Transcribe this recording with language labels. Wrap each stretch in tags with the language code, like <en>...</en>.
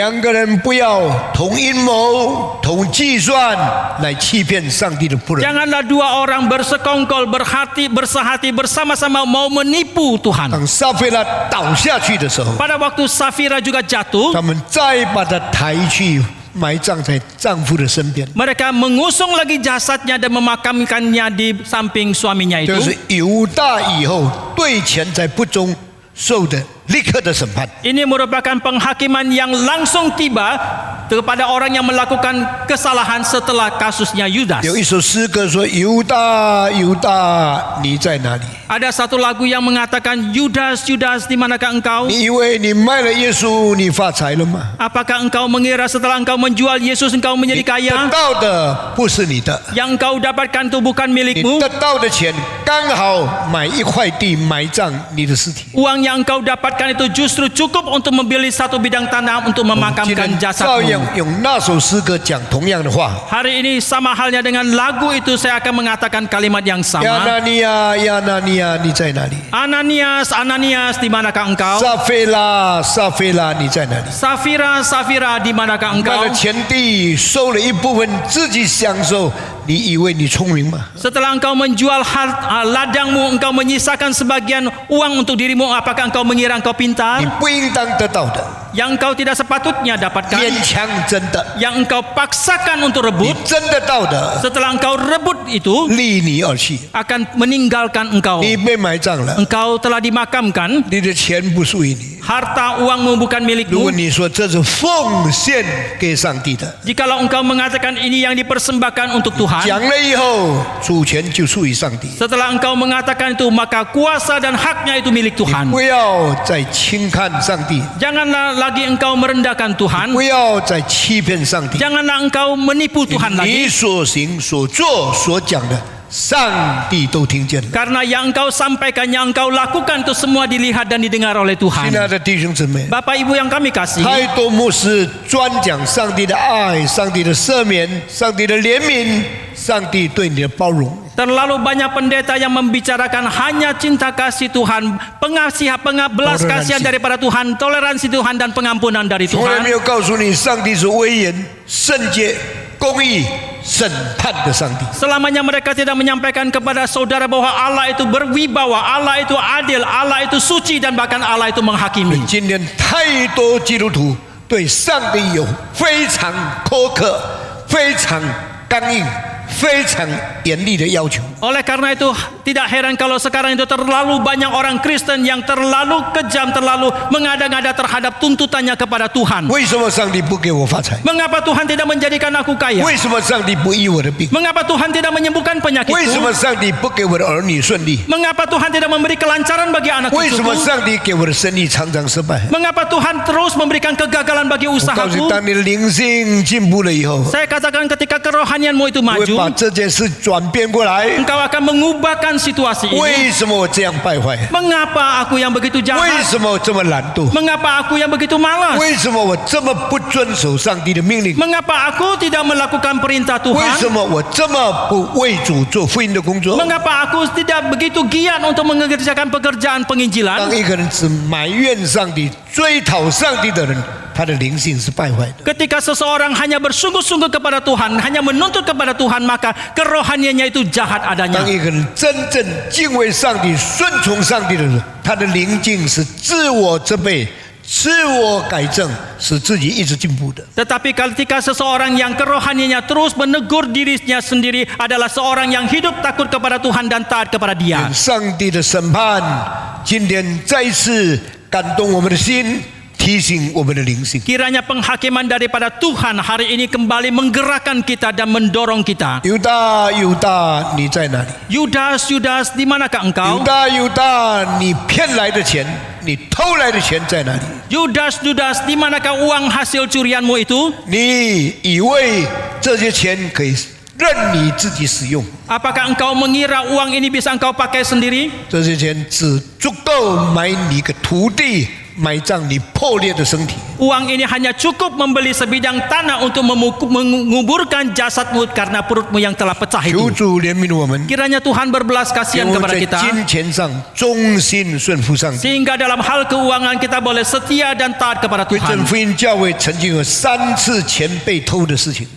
<zh>两个人不要同阴谋、同计算来欺骗上帝的仆人。</zh> <id>Janganlah dua orang bersekongkol, bersehati bersama-sama mau menipu Tuhan.</id> <zh>当撒非拉倒下去的时候，</zh> <id>Pada waktu Safira juga jatuh,</id> <zh>他们再把他抬去埋葬在丈夫的身边。</zh> <id>mereka mengusung lagi jasadnya dan memakamkannya di samping suaminya</id> <zh>这</zh> <id>itu.</id> <zh>是犹大以后对钱财不忠受的立刻的审判。</zh> <id>Ini merupakan penghakiman yang langsung tiba kepada orang yang melakukan kesalahan setelah kasusnya Yudas.</id> <zh>有一首诗歌说：“犹大，犹大，你在哪里？</zh> <id>Ada satu lagu yang mengatakan, Yudas, Yudas, di manakah engkau?</id> <zh>你以为你卖了耶稣，你发财了吗？</zh> <id>Apakah engkau mengira setelah engkau menjual Yesus engkau</id> <zh>你</zh> <id>menjadi</id> <zh>得</zh> <id>kaya?</id> <zh>到的不是你的，</zh> <id>Yang engkau dapatkan itu bukan</id> <zh>你</zh> <id>milikmu.</id> <zh>得到的钱刚好买一块地埋葬你的尸体。</zh> <id>Uang yang engkau dapatkan itu justru cukup untuk membeli satu bidang tanah untuk</id> <zh>今</zh> <id>memakamkan</id> <zh>天照样</zh> <id>jasadmu.</id> <zh>用那首诗歌讲同样的话。</zh> <id>Hari ini sama halnya dengan lagu itu saya akan mengatakan kalimat yang</id> <zh>亚</zh> <id>sama.</id> <zh>拿尼亚，亚拿尼亚，你在哪里？</zh> <id>Ananias, Ananias, di manakah engkau?</id> <zh>撒非拉，撒非拉，你在哪里？</zh> <id>Safira, Safira, di manakah</id> <zh>卖</zh> <id>engkau?</id> <zh>了田地，收了一部分自己享受，你以为你聪明吗？</zh> <id>Setelah engkau menjual ladangmu, engkau menyisakan sebagian uang untuk dirimu. Apakah engkau mengira engkau</id> <zh>你</zh> <id>pintar?</id> <zh>不应当得到的，</zh> <id>Yang engkau tidak sepatutnya</id> <zh>勉</zh> <id>dapatkan,</id> <zh>强争的，</zh> <id>yang engkau paksakan untuk</id> <zh>你</zh> <id>rebut.</id> <zh>争得到的，</zh> <id>Setelah engkau rebut itu</id> <zh>离你而去，</zh> <id>akan meninggalkan engkau.</id> <zh>你被埋葬了，</zh> <id>Engkau telah dimakamkan,</id> <zh>你的钱不属于你。</zh> <id>harta uangmu bukan</id> <zh>如果</zh> <id>milikmu.</id> <zh>你说这是奉献给上帝的，</zh> <id>Jikalau engkau mengatakan ini yang dipersembahkan untuk Tuhan,</id> <zh>讲了以后，主权就属于上帝。</zh> <id>setelah engkau mengatakan itu, maka kuasa dan haknya itu milik Tuhan.</id> <zh>不要再轻看上帝，</zh> <id>Janganlah lagi engkau merendahkan Tuhan.</id> <zh>不要再欺骗上帝。</zh> <id>Janganlah engkau menipu Tuhan</id> <zh>你所行、所做、所讲的，上帝都听见了。</zh> <id>Karena yang engkau sampaikan, yang engkau lakukan itu semua dilihat dan didengar oleh</id> <zh>亲</zh> <id>Tuhan.</id> <zh>爱的弟兄姊妹，</zh> <id>Bapak Ibu yang kami kasih,</id> <zh>太多牧师专讲上帝的爱、上帝的赦免、上帝的怜悯、上帝对你的包容。</zh> <id>terlalu banyak pendeta yang membicarakan hanya cinta kasih Tuhan, belas kasihan daripada Tuhan, toleransi Tuhan dan pengampunan dari</id> <zh>从来</zh> <id>Tuhan.</id> <zh>没有告诉你，上帝是威严、圣洁、公义、审判的上帝。</zh> <id>Selamanya mereka tidak menyampaikan kepada saudara bahwa Allah itu berwibawa, Allah itu adil, Allah itu suci dan bahkan Allah itu menghakimi.</id> <zh>今天太多基督徒对上帝有非常苛刻、非常刚硬、非常严厉的要求。</zh> <id>Oleh karena itu tidak heran kalau sekarang itu terlalu banyak orang Kristen yang terlalu kejam, terlalu mengada-ngada terhadap tuntutannya kepada Tuhan.</id> <zh>为什么上帝不给我发财？</zh> <id>Mengapa Tuhan tidak menjadikan aku kaya?</id> <zh>为什么上帝不医我的病？</zh> <id>Mengapa Tuhan tidak menyembuhkan</id> <zh>为什么</zh> <id>penyakitku?</id> <zh>上帝不给我的儿女顺利？</zh> <id>Mengapa Tuhan tidak memberi kelancaran bagi anak</id> <zh>为什么</zh> <id>cucuku?</id> <zh>上帝给我的生意常常失败？</zh> <id>Mengapa Tuhan terus memberikan kegagalan bagi</id> <zh>我告诉你，</zh> <id>usahaku?</id> <zh>当你的灵性进步了以后，</zh> <id>Saya katakan ketika kerohanianmu itu</id> <zh>会把</zh> <id>maju,</id> <zh>这件事转变过来。</zh> <id>engkau akan mengubahkan situasi ini.</id> <zh>为什么我这样败坏？</zh> <id>Mengapa aku yang begitu</id> <zh>为</zh> <id>jahat?</id> <zh>什么我这么懒惰？</zh> <id>Mengapa aku yang begitu malas?</id> <zh>为什么我这么不遵守上帝的命令？</zh> <id>Mengapa aku tidak melakukan perintah</id> <zh>为</zh> <id>Tuhan?</id> <zh>什么我这么不为主做福音的工作？</zh> <id>Mengapa aku tidak begitu giat untuk mengerjakan pekerjaan</id> <zh>当</zh> <id>penginjilan?</id> <zh>一个人只埋怨上帝、追讨上帝的人，他的灵性是败坏的。</zh> <id>Ketika seseorang hanya bersungguh-sungguh kepada Tuhan, hanya menuntut kepada Tuhan, maka kerohaniannya itu jahat</id> <zh>当</zh> <id>adanya.</id> <zh>一个人真正敬畏上帝、顺从上帝的人，他的灵境是自我责备、自我改正，使自己一直进步的。</zh> <id>Tetapi ketika seseorang yang kerohaniannya terus menegur dirinya sendiri adalah seorang yang hidup takut kepada Tuhan dan taat kepada Dia.</id> <zh>上帝的审判今天再次感动我们的心，提醒我们的灵性。</zh> <id>Kiranya penghakiman daripada Tuhan hari ini kembali menggerakkan kita dan mendorong kita.</id> <zh>犹大，犹大，你在哪里？</zh> <id>Yudas, Yudas, di manakah</id> <zh>犹</zh> <id>engkau?</id> <zh>大，犹大，你骗来的钱，你偷来的钱在哪里？</zh> <id>Yudas, Yudas, di manakah uang hasil curianmu itu?</id> <zh>你以为这些钱可以任你自己使用？</zh> <id>Apakah engkau mengira uang ini bisa engkau pakai sendiri?</id> <zh>这些钱只足够买你一个土地，埋葬你破裂的身体。</zh> <id>Uang ini hanya cukup membeli sebidang tanah untuk menguburkan jasadmu karena perutmu yang telah pecah</id> <zh>求主怜悯我们，</zh> <id>Kiranya Tuhan berbelas</id> <zh>给</zh> <id>kasihan</id> <zh>我们</zh> <id>kepada</id> <zh>在</zh> <id>kita,</id> <zh>金钱上忠心顺服上帝。</zh> <id>sehingga dalam hal keuangan kita boleh setia dan taat kepada</id> <zh>贵正</zh> <id>Tuhan.</id> <zh>福音教会曾经有3次钱被偷的事情，</zh>